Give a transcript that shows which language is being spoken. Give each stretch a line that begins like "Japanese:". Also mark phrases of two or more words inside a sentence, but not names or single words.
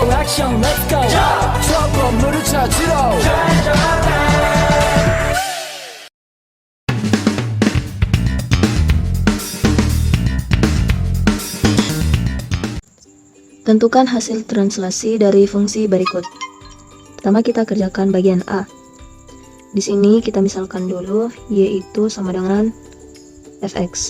English: action let's go
Korean: 저 건물을 찾으러
Indonesian: Tentukan hasil translasi dari fungsi berikut. Pertama kita kerjakan bagian A. Di sini kita misalkan dulu y itu sama dengan fx.